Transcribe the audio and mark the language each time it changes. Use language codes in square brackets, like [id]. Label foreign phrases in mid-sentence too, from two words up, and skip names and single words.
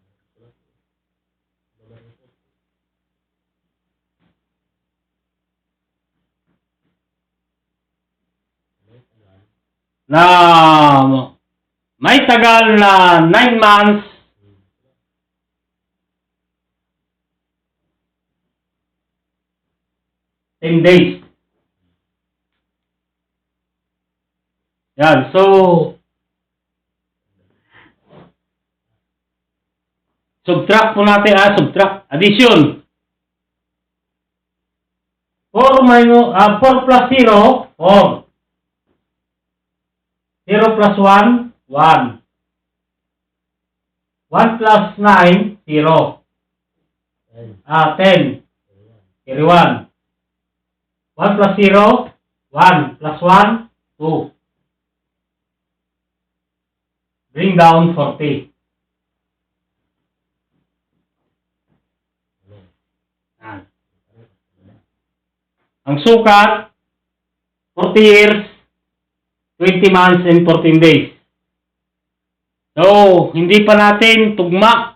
[tl] na may tagal na [en] 9 months and 10 days. [tl] Yan, so subtract po natin, subtract, [en] addition. 4 plus 0, 4. 0 plus 1, 1. 1 plus 9, 0. 10. Carry 1. 1 plus 0, 1. Plus 1, 2. Bring down 40. [tl] Ang sukat, [en] 40 years, 20 months and 14 days. [tl] So, hindi pa natin tugma.